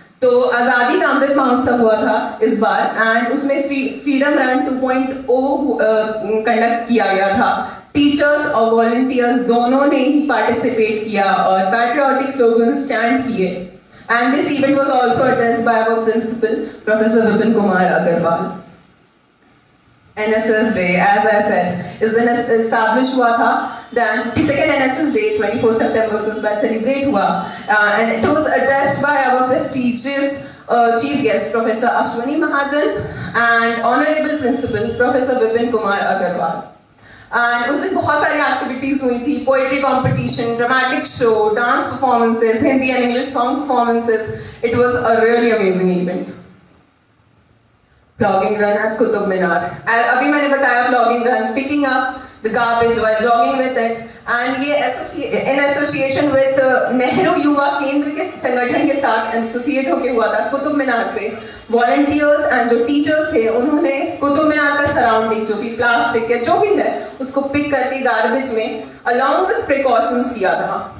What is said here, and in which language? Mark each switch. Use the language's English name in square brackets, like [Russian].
[Hindi] तो आजादी का अमृत महोत्सव हुआ था इस बार, एंड उसमें फ्रीडम रन 2.0 कंडक्ट किया गया था. टीचर्स और वॉलंटियर्स दोनों ने ही पार्टिसिपेट किया और पैट्रियोटिक स्लोगन्स चैंट किए. [English] And this event was also attended by our principal professor Vipin Kumar Agarwal. NSS Day, as I said, is when established [Hindi] हुआ था. [English] Then the second NSS Day, 24 September, was by celebrate [Hindi] हुआ, [English] and it was addressed by our prestigious chief guest, Professor Ashwani Mahajan, and Honorable Principal Professor Vipin Kumar Agarwal. [Hindi] And उस दिन बहुत सारी activities हुई थी. [English] Poetry competition, dramatic show, dance performances, Hindi and English song performances. It was a really amazing event. Plogging run at Qutub Minar. [Hindi] अभी मैंने बताया plogging run, [English] picking up the garbage while jogging with it, [Hindi] and ये [English] in association with [Hindi] Nehru युवा केंद्र के संगठन के साथ एसोसिएट होके हुआ था. कुतुब मीनार पे वॉलंटियर्स एंड जो टीचर्स थे उन्होंने कुतुब मीनार का सराउंडिंग जो भी प्लास्टिक या जो भी है उसको पिक करके गार्बेज में अलॉन्ग विद प्रिकॉशंस किया था.